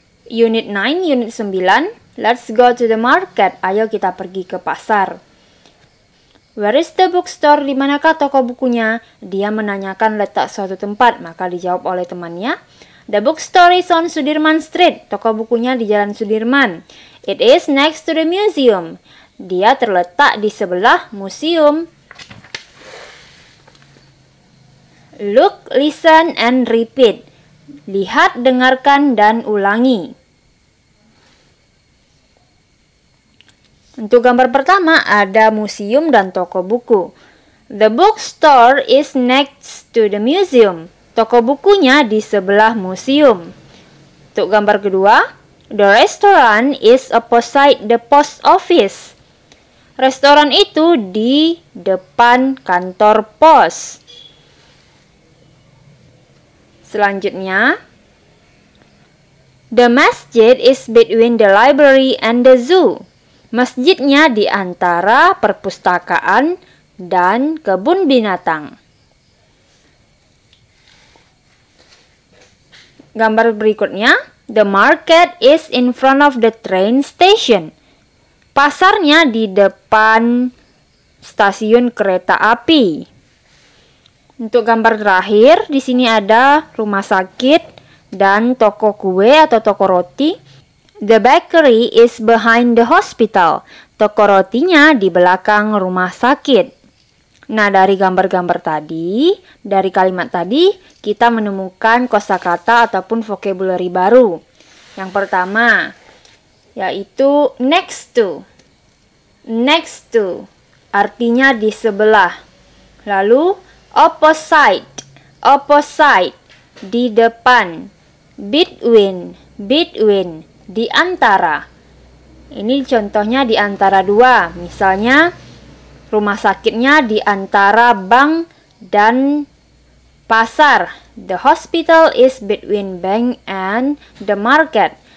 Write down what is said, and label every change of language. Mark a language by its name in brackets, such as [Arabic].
[English] Unit 9, unit 9. Let's go to the market. [Indonesian] Ayo kita pergi ke pasar. [English] Where is the bookstore? [Indonesian] Di manakah toko bukunya? Dia menanyakan letak suatu tempat, maka dijawab oleh temannya. [English] The bookstore is on Sudirman Street. [Indonesian] Toko bukunya di Jalan Sudirman. [English] It is next to the museum. [Indonesian] Dia terletak di sebelah museum. [English] Look, listen, and repeat. [Indonesian] Lihat, dengarkan, dan ulangi. Untuk gambar pertama ada museum dan toko buku. [English] The bookstore is next to the museum. [Indonesian] Toko bukunya di sebelah museum. Untuk gambar kedua, [English] the restaurant is opposite the post office. [Indonesian] Restoran itu di depan kantor pos. Selanjutnya, [English] the masjid is between the library and the zoo. [Indonesian] Masjidnya di antara perpustakaan dan kebun binatang. Gambar berikutnya, [English] the market is in front of the train station. [Indonesian] Pasarnya di depan stasiun kereta api. Untuk gambar terakhir, di sini ada rumah sakit dan toko kue atau toko roti. [English] The bakery is behind the hospital. [Indonesian] Toko rotinya di belakang rumah sakit. Nah, dari gambar-gambar tadi, dari kalimat tadi, kita menemukan kosakata ataupun vocabulary baru. Yang pertama, yaitu next to. Next to, artinya di sebelah. Lalu, opposite. Opposite, di depan. Between. Between, di antara. Ini contohnya di antara dua. Misalnya rumah sakitnya di antara bank dan pasar. [English] The hospital is between bank and the market.